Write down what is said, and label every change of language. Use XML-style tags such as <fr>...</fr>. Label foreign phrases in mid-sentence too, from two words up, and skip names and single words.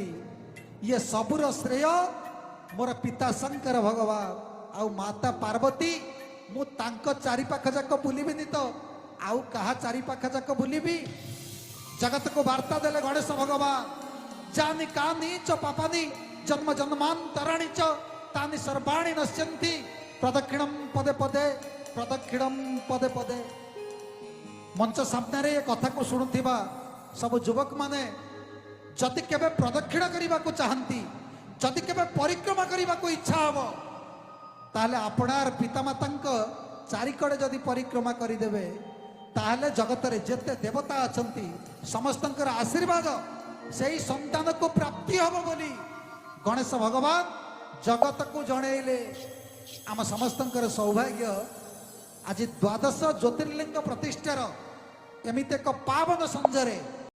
<or>ଏ ସବୁର ଶ୍ରେୟ ମୋର ପିତା ଶଙ୍କର ଭଗବାନ ଆଉ ମାତା ପାର୍ବତୀ। ମୁଁ ତାଙ୍କୁ ଚାରି ପାଖ ଯାକ ବୁଲିବିନି ତ ଆଉ କାହା ଚାରି ପାଖ ଯାକ ବୁଲିବି। ଜଗତ କୁ ବାର୍ତ୍ତା ଦେଲେ ଗଣେଶ ଭଗବାନ</or> <sa>जानी कानी च पापानी जन्म जन्मांतराणी च तानि सर्वाणि नश्यन्ति प्रदक्षिणम पदे पदे प्रदक्षिणम पदे पदे।</sa> <or>ମଞ୍ଚ ସାମ୍ନା ରେ କଥା କୁ ଶୁଣୁଥିବା ସବୁ ଯୁବକ ମାନେ ଯଦି କେବେ ପ୍ରଦକ୍ଷିଣ କରିବା କୁ ଚାହାଁନ୍ତି ଯଦି କେବେ ପରିକ୍ରମା କରିବା କୁ ଇଚ୍ଛା ହେବ ତାହାହେଲେ ଆପଣାର ପିତାମାତାଙ୍କ ଚାରିକଡ଼େ ଯଦି ପରିକ୍ରମା କରିଦେବେ ତାହାହେଲେ ଜଗତ ରେ ଯେତେ ଦେବତା ଅଛନ୍ତି ସମସ୍ତଙ୍କର ଆଶୀର୍ବାଦ ସେହି ସନ୍ତାନ କୁ ପ୍ରାପ୍ତି ହେବ ବୋଲି ଗଣେଶ ଭଗବାନ ଜଗତ କୁ ଜଣାଇଲେ। ଆମ ସମସ୍ତଙ୍କର ସୌଭାଗ୍ୟ ଆଜି ଦ୍ୱାଦଶ ଜ୍ୟୋତିର୍ଲିଙ୍ଗ ପ୍ରତିଷ୍ଠାର ଏମିତି ଏକ ପାବନ ସଞ୍ଜରେ</or>